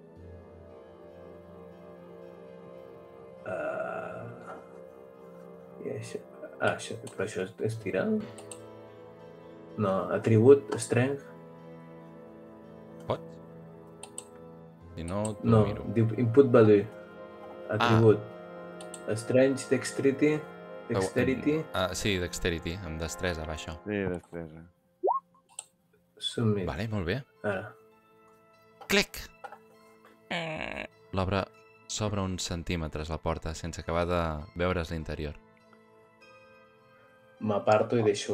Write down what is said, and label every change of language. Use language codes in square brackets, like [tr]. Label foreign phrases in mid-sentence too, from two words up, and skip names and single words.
[ca] I això... però això és tirar? No, atribut, strength... Pots? Si no, t'ho No, miro. [en] diu input value. Atribut. Strength, dexterity... [ca] Dexterity... Sí, dexterity, amb destresa, va això. sí, destresa. Submit. Vale, molt bé. Ara. Clic! L'obre s'obre uns centímetres la porta sense acabar de veure's l'interior. M'aparto i deixo...